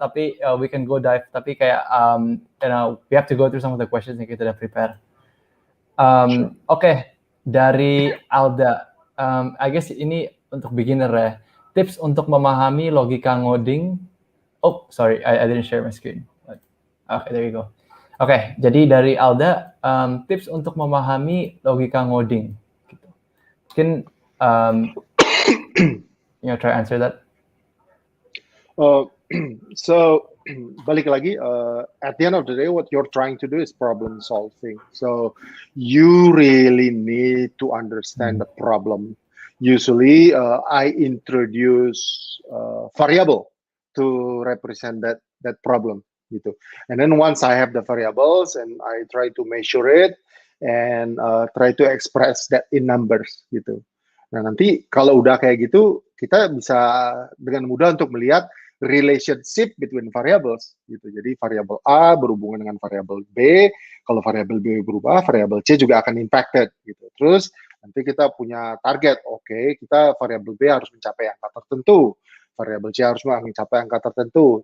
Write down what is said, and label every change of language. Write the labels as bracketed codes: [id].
[en] Tapi we can go dive. [id] Tapi kayak, [en] we have to go through some of the questions [id] yang kita udah [en] prepare. [id] Oke, dari Alda. [en] I guess [id] ini untuk beginner ya. Tips untuk memahami logika ngoding. [en] Oh, sorry, I didn't share my screen. Okay, there you go. [id] Oke, jadi dari Alda, tips untuk memahami logika ngoding. Gitu. Mungkin [en] try answer that. So [id] balik lagi, [en] at the end of the day, what you're trying to do is problem solving. So you really need to understand the problem. Usually, I introduce variable to represent that problem, gitu. And then once I have the variables and I try to measure it and try to express that in numbers, gitu. [id] Nah, nanti kalau udah kayak gitu, kita bisa dengan mudah untuk melihat [en] relationship between variables [id] gitu. Jadi variabel A berhubungan dengan variabel B, kalau variabel B berubah, variabel C juga akan impacted gitu. Terus nanti kita punya target, oke, kita variabel B harus mencapai angka tertentu, variabel C harus mencapai angka tertentu.